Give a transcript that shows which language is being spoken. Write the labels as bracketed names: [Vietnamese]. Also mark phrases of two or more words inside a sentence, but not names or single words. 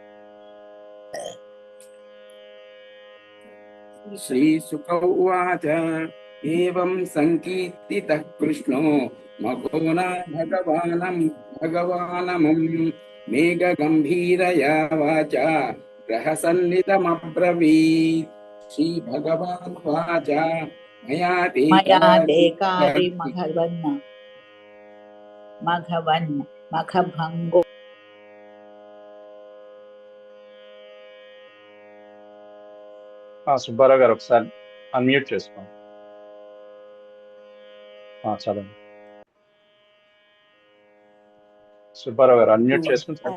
[Sanskrit] श्रीशुक उवाच एवं संकीर्तितः कृष्णो मघो न भगवानमुम् मेघगम्भीरया वाचा प्रहसन्निदमब्रवीत्. श्रीभगवानुवाच मया ते कार्य मघभङ्गो [Telugu] సుబ్బారావు గారు ఒకసారి అన్మ్యూట్ చేసుకోండి. చదవండి సుబ్బారావు గారు, అన్మ్యూట్ చేసుకుని